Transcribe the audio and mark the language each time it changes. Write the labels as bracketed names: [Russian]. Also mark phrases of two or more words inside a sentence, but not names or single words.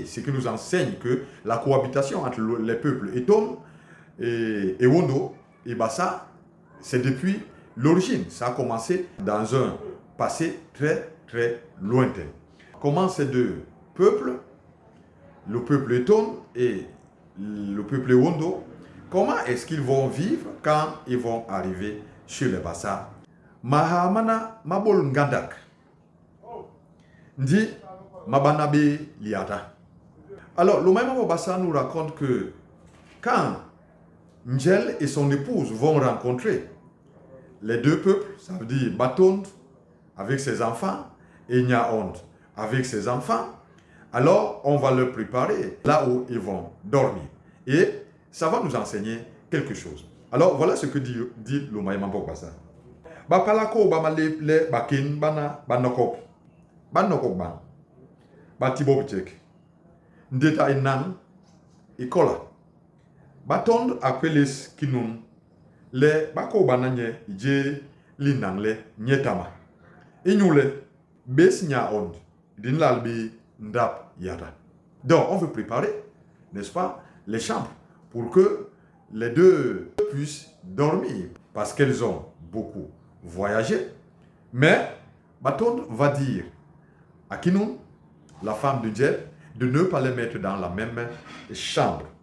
[French] Ce qui nous enseigne que la cohabitation entre les peuples Eton et Wondo et Bassa, c'est depuis l'origine. Ça a commencé dans un passé très très lointain. Comment ces deux peuples, le peuple Eton et le peuple Wondo, comment est-ce qu'ils vont vivre quand ils vont arriver chez les Bassa? [Basaa] Mahamana mabol ngadak. Ndi mabanabe liata. [French] Alors, le même Bassa nous raconte que quand Ndjel et son épouse vont rencontrer les deux peuples, ça veut dire Batond avec ses enfants et Nyaond avec ses enfants, alors on va leur préparer là où ils vont dormir. Et ça va nous enseigner quelque chose. Alors voilà ce que dit le Mayema Bokbassa. [Basaa] Bapalako bamale bakin bana banokop ban batibobchek ndeta inan ikola Batond apeles kinun le bako bananye je linangle nyetama inyule bes Nyaond dinlalbi ndap yata. [French] Donc on veut préparer, n'est-ce pas, les chambres pour que les deux puissent dormir parce qu'elles ont beaucoup voyagé. Mais Batond va dire à Kinun, la femme de Djel, de ne pas les mettre dans la même chambre.